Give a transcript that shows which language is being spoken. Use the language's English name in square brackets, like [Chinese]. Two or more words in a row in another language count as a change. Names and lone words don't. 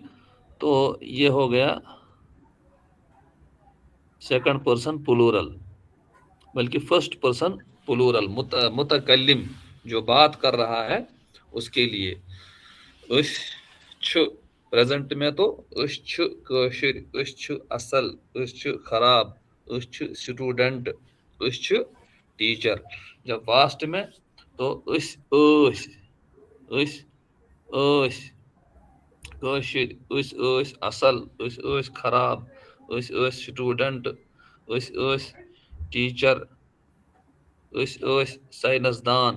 [Urdu] تو یہ ہو گیا [English] second person plural, [Urdu] بلکہ [English] first person plural, [Urdu] متکلم جو بات کر رہا ہے اس کے لیے. [Kashmiri] اس چھ [Urdu] پریزنٹ میں تو [Kashmiri] اس چھ کاشر، اس چھ اصل، اس چھ خراب، اس چھ سٹوڈنٹ، اس چھ ٹیچر. [Urdu] جب پاسٹ میں تو [Kashmiri] اس کاشر، اس اصل، اس خراب، اس سٹوڈنٹ، اس ٹیچر، اس سائنسدان.